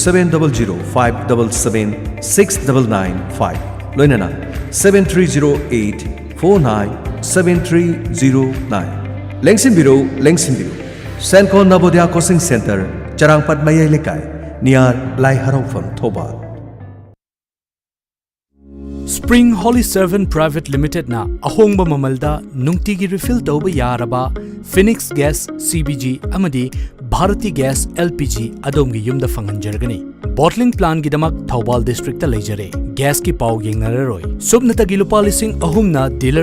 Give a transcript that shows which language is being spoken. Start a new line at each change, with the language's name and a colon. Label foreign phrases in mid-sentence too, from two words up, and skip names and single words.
Manipuri: 7005776995 लोइनना 7308497309 लेंसिन बिरो सेंको नवोदया कोचिंग सेंटर चरांगपत मये लेकाय नियर लाई हरौफम थोबा Spring Holy Servant Private Limited na ahongba mamalda nungtigi refill tawba yaraba Phoenix Gas CBG amadi Bharati Gas LPG adomgi yumda fanganjargani bottling plant gidamak Thawbal district ta leijare gas ki paw yengnararoi subnatagi lupa lising ahumna dealer